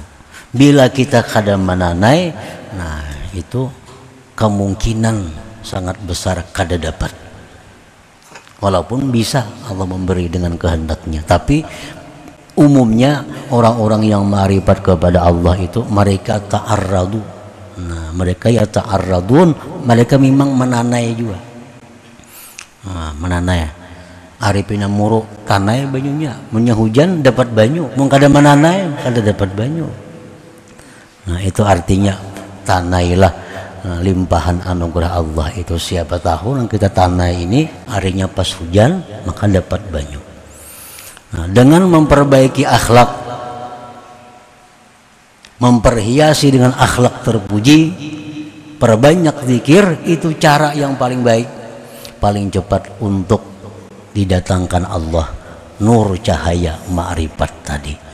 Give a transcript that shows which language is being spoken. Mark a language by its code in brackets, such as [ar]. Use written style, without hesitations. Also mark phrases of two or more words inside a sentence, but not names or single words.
[id] Bila kita kada menanai, nah itu kemungkinan sangat besar kada dapat. Walaupun bisa Allah memberi dengan kehendaknya, tapi umumnya orang-orang yang ma'rifat kepada Allah itu mereka ta'arradu. Nah, mereka ya ta'arradun, mereka memang menanai juga. Nah, menanai. [bjn] Arifina muruk tanai banyunya. Munya hujan dapat banyu, mun kada menanai kada dapat banyu. [id] Nah, itu artinya tanailah limpahan anugerah Allah itu. Siapa tahu yang kita tanai ini harinya pas hujan maka dapat banyu. Nah, dengan memperbaiki akhlak, memperhiasi dengan akhlak terpuji, perbanyak zikir, itu cara yang paling baik, paling cepat untuk didatangkan Allah, nur cahaya ma'rifat tadi.